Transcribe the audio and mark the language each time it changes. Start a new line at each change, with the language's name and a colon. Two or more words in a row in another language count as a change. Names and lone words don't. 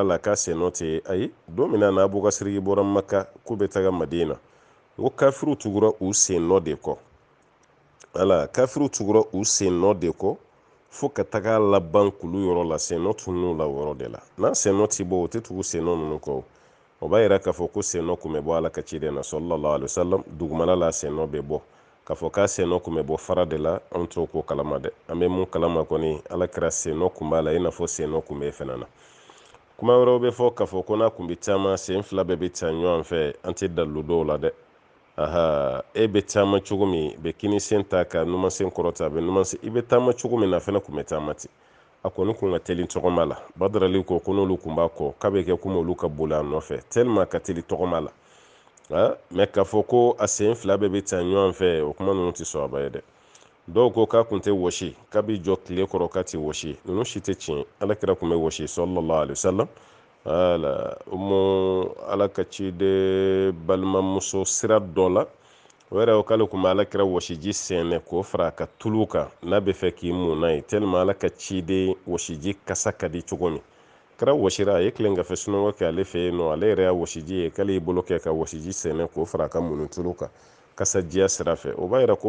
Bambara: la k'a sen nɔ tɛ ayi don min na n'a bɔkasiriki bɔra maka k'u bɛ taga madina n ko kafiriw tugura u sen nɔ de kɔ kafiriw tugura u sen nɔ de kɔ fo ka taga laban kulu yɔrɔ la sen nɔ tunun'u la o yɔrɔ de la n'a sen nɔ ti bɔ o tɛ tugu sen nɔ ninnu kɔ o b'a yira k'a fɔ ko sen nɔ kun bɛ bɔ ala ka ciden na
Arabic: صلى الله عليه وسلم
Bambara: dugumala la sen nɔ bɛ bɔ k'a fɔ k'a sen nɔ kun bɛ bɔ fara de la anw t'o ko kalama dɛ an bɛ mun kalama kɔni ala kɛra sen nɔ kun b'a la i n'a fɔ sen nɔ kun bɛ fɛnɛ na kuma wɛrɛw bɛ fɔ k'a fɔ ko n'a kun bɛ taama sen fila bɛɛ bɛ taa ɲɔgɔn fɛ an tɛ dalilu dɔw la dɛ e bɛ taama cogo min bɛ kini sen ta ka numansen kɔrɔta a bɛ numansen i bɛ taama cogo min na fɛnɛ kun bɛ taama ten a kɔni kun ka teli tɔgɔma la badarali ko n'olu kun b'a kɔ k'a bɛ kɛ komi olu ka boli a nɔfɛ tellement ka teli tɔgɔma la mɛ k'a fɔ ko a sen fila bɛɛ bɛ taa ɲɔgɔn fɛ o kuma ninnu tɛ sɔn a ba ye dɛ dɔw ko k'a kun tɛ wɔsi k'a bɛ jɔ tile kɔrɔ k'a tɛ wɔsi ninnu si tɛ tiɲɛ ala kira kun bɛ wɔsi
Arabic: صلى الله عليه وسلم
Bambara: ala ka ciden balimamuso sira dɔ la o yɛrɛ o k'ale kun bɛ ala kira wɔsiji sɛnɛ k'o fara a ka tulu kan n'a bɛ fɛ k'i mun n'a ye tellement ala ka ciden wɔsiji kasa ka di cogo min kɛra wɔsira a ye tilen ka fɛ sunɔgɔ kɛ ale fɛ yen nɔ ale yɛrɛ y'a wɔsiji ye k'ale y'i bolo kɛ ka wɔsiji sɛnɛ k'o fara a ka mun tulu kan kasajiya sira fɛ o b'a yira ko